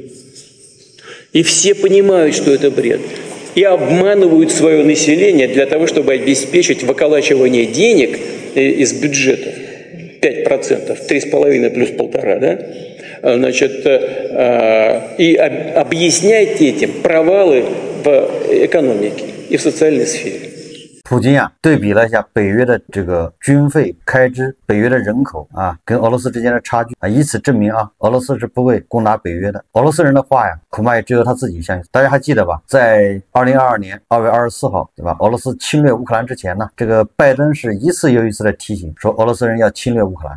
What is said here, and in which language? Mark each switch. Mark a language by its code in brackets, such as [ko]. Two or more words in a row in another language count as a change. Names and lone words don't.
[ru] И все понимают, что это бред. И обманывают свое население для того, чтобы обеспечить выколачивание денег из бюджета. 5%, 3,5 плюс 1,5, да? Значит, и объясняйте этим провалы в экономике и в социальной сфере. [zh] 普京啊，对比了一下北约的这个军费开支、北约的人口啊，跟俄罗斯之间的差距啊，以此证明啊，俄罗斯是不会攻打北约的。俄罗斯人的话呀，恐怕也只有他自己相信。大家还记得吧？在2022年2月24号，对吧？俄罗斯侵略乌克兰之前呢，这个拜登是一次又一次的提醒说俄罗斯人要侵略乌克兰。